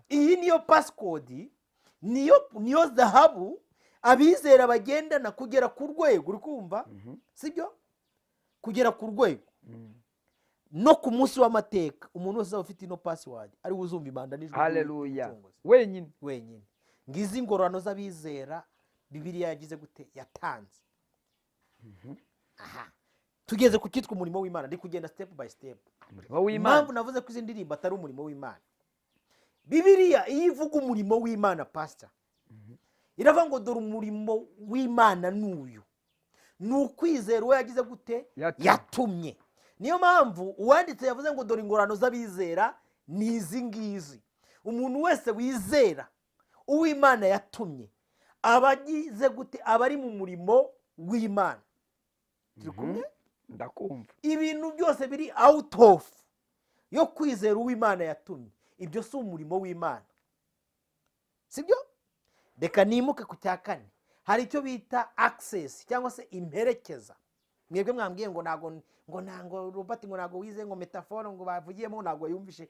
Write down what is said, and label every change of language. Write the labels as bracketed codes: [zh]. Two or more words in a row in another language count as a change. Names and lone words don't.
[rw] iyi niyo pasikodi, niyo zahabu abizera bagendana kugera ku rwego, uri kumva sibyo, kugera ku rwego no ku munsi w'amateka umuntu wese uzaba ufite ino pasiwadi ari we uzumva impanda n'ijwi. Haleluya. wenyine. ngizi ingororano z'abizera Bibiliya yagize gute, yatanze. tugeze ku cyitwa umurimo w'Imana, ndi kugenda [en] step by step. [rw] impamvu navuze ko izi ndirimbo atari umurimo w'Imana, Bibiliya iyo ivuga umurimo w'Imana pastor, iravuga ngo dore umurimo w'Imana n'uyu, ni ukwizera uwo yagize gute, yatumye. niyo mpamvu uwanditse yavuze ngo dore ingororano z'abizera ni izi ngizi. umuntu wese wizera uw'Imana yatumye aba agize gute, aba ari mu murimo w'Imana. turi kumwe? ndakumva. ibintu byose biri [en] out of [rw] yo kwizera uw'Imana yatumye, ibyo si umurimo w'Imana, sibyo? reka nimuke ku cya kane. hari icyo bita access cyangwa se imperekeza. mwebwe mwambwiye ngo ntago Robert ngo ntago wize ngo metaphore ngo bavugiyemo ntago yumvishe.